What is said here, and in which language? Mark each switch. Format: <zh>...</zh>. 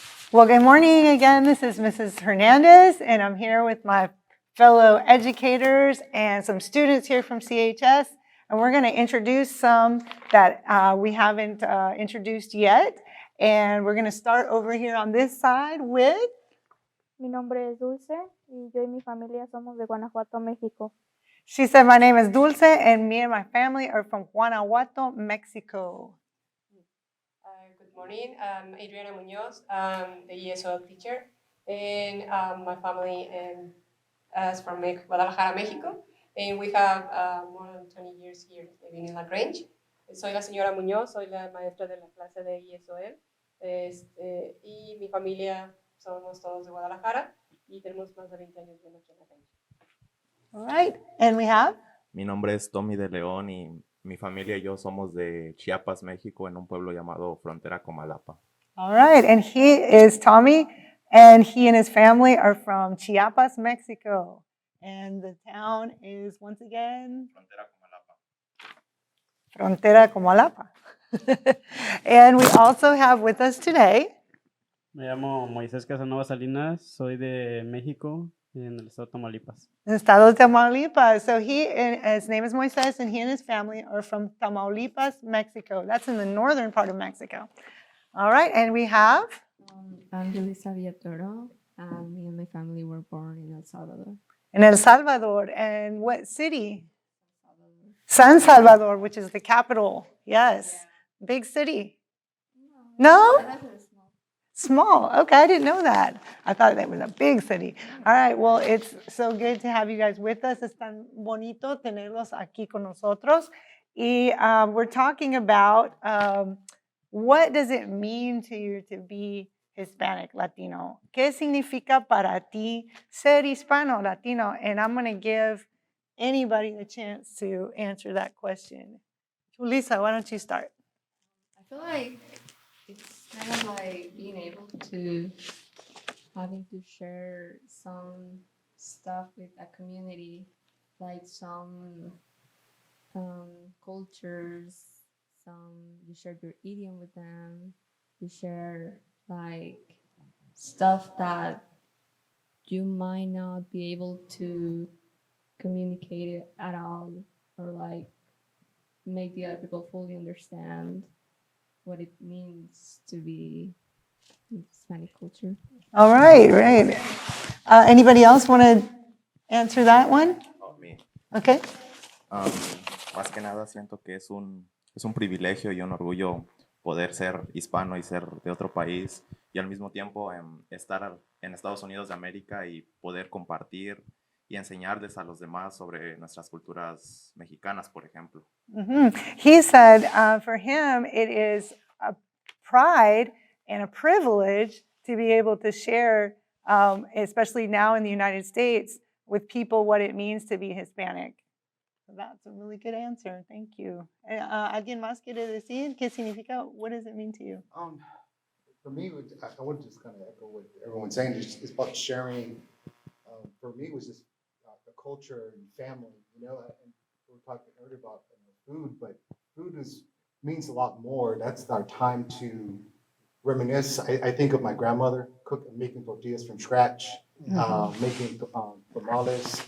<en>Well, good morning again. This is Mrs. Hernandez, and I'm here with my fellow educators and some students here from CHS, and we're going to introduce some that we haven't introduced yet, and we're going to start over here on this side with...</en> <es>Mi nombre es Dulce y yo y mi familia somos de Guanajuato, México.</es> <en>She said, my name is Dulce, and me and my family are from Guanajuato, Mexico. Good morning, I'm Adriana Munoz, I'm the ESOL teacher, and my family is from Guadalajara, Mexico, and we have more than 20 years here living in La Grange.</en> <es>Soy la señora Muñoz, soy la maestra de la clase de ESOL, y mi familia somos todos de Guadalajara y tenemos más de 20 años viviendo aquí en La Grange.</es> <en>All right, and we have...</en> <es>Mi nombre es Tommy de León y mi familia y yo somos de Chiapas, México, en un pueblo llamado Frontera Comalapa.</es> <en>All right, and he is Tommy, and he and his family are from Chiapas, Mexico. And the town is, once again, Frontera Comalapa. And we also have with us today,</en> <es>Me llamo Moisés Casanova Salinas, soy de México, en el estado de Tamaulipas. Estado de Tamaulipas.</es> <en>So his name is Moises, and he and his family are from Tamaulipas, Mexico. That's in the northern part of Mexico. All right, and we have? I'm Julissa Villatoro. Me and my family were born in El Salvador. In El Salvador. And what city? San Salvador, which is the capital. Yes. Yeah. Big city. No? Small. Okay, I didn't know that. I thought that was a big city. All right, well, it's so good to have you guys with us.</en> <es>Es tan bonito tenerlos aquí con nosotros.</es> <en>Y we're talking about what does it mean to you to be Hispanic, Latino?</en> <es>¿Qué significa para ti ser hispano, Latino?</es> <en>And I'm going to give anybody the chance to answer that question. Julissa, why don't you start? I feel like it's kind of like being able to having to share some stuff with a community, like some cultures, you share your idiom with them, you share like stuff that you might not be able to communicate it at all, or like make the other people fully understand what it means to be in Hispanic culture. All right, right. Anybody else want to answer that one? Me. Okay.</en> <es>Más que nada siento que es un privilegio y un orgullo poder ser hispano y ser de otro país y al mismo tiempo estar en Estados Unidos de América y poder compartir y enseñarles a los demás sobre nuestras culturas mexicanas, por ejemplo. Mm-hmm.</es> <en>He said for him it is a pride and a privilege to be able to share, especially now in the United States, with people what it means to be Hispanic. So that's a really good answer. Thank you.</en> <es>¿Alguien más quiere decir qué significa?</es> <en>What does it mean to you? For me, I would just kind of echo what everyone's saying. It's about sharing. For me, it was just the culture and family. You know, and we were talking earlier about food, but food means a lot more. That's our time to reminisce. I think of my grandmother making tortillas from scratch, making tamales.</en>